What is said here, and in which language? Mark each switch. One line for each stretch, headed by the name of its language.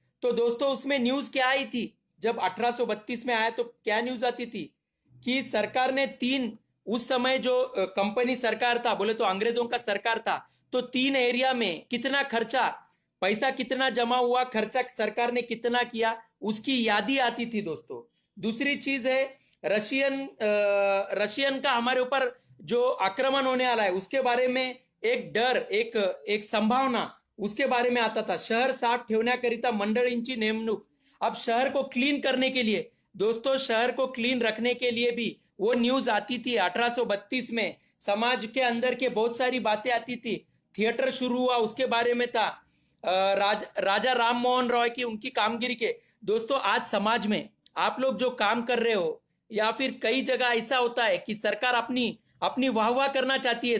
Hindi: तो दोस्तों उसमें न्यूज क्या आई थी? जब 1832 में आया तो क्या न्यूज आती थी कि सरकार ने उस समय जो कंपनी सरकार था, बोले तो अंग्रेजों का सरकार था, तो 3 एरिया में कितना खर्चा, पैसा कितना जमा हुआ, खर्चा सरकार ने कितना किया, उसकी यादी आती थी दोस्तों। दूसरी चीज है रशियन का हमारे ऊपर जो आक्रमण होने वाला है उसके बारे में एक डर, एक संभावना, उसके बारे में आता था।
Marathi: शहर साफ ठेवण्याकरिता मंडळींची नेमणूक।
Hindi: अब शहर को क्लीन करने के लिए दोस्तों, शहर को क्लीन रखने के लिए भी वो न्यूज आती थी 1832 में। समाज के अंदर के बहुत सारी बातें आती थी। थिएटर शुरू हुआ, उसके बारे में था। राजा राम मोहन रॉय की उनकी कामगिरी के। दोस्तों आज समाज में आप लोग जो काम कर रहे हो, या फिर कई जगह ऐसा होता है कि सरकार अपनी अपनी वाहवाह करना चाहती है।